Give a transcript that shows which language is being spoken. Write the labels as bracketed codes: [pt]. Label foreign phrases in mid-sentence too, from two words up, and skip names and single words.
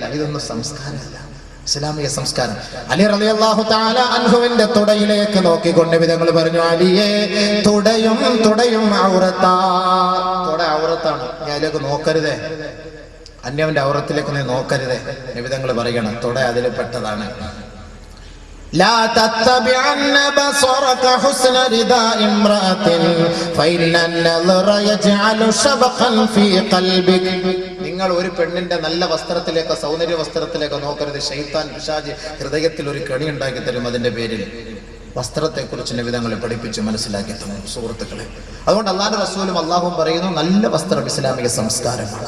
[ml] ഇതൊന്നും സംസ്കാരമല്ല, ഇസ്ലാമിക സംസ്കാരം. അലി [ar] رضي الله تعالى عنه [ml] തുടയിലേക്ക് നോക്കിക്കൊണ്ട് വിധങ്ങൾ പറഞ്ഞു, അലിയെ തുടയും ഔറത്താ. തുട ഔറത്താണ്, ഞാൻ അതിലേക്ക് നോക്കരുതേ, അന്യവന്റെ ഔറത്തിലേക്ക് നീ നോക്കരുതേ. നിബിധങ്ങൾ പറയണം, തുട അതിൽ പെട്ടതാണ്. [ar] لا تتبعن بصرك حسن رداء امرأة فإن النظر يجعل شبقا في قلبك. [ml] നിങ്ങൾ ഒരു പെണ്ണിന്റെ നല്ല വസ്ത്രത്തിലേക്ക്, സൗന്ദര്യ വസ്ത്രത്തിലേക്ക് നോക്കരുത്. ശൈത്താൻ, പിശാച് ഹൃദയത്തിൽ ഒരു കെണി ഉണ്ടാക്കി തരും. അതിന്റെ പേരിൽ വസ്ത്രത്തെ കുറിച്ച് നിബിധങ്ങളെ പഠിപ്പിച്ച് മനസ്സിലാക്കി തന്നു സുഹൃത്തുക്കളെ. അതുകൊണ്ട് അല്ലാഹുവിന്റെ റസൂലും അല്ലാഹുവും പറയുന്നു, നല്ല വസ്ത്രം ഇസ്ലാമിക സംസ്കാരമാണ്.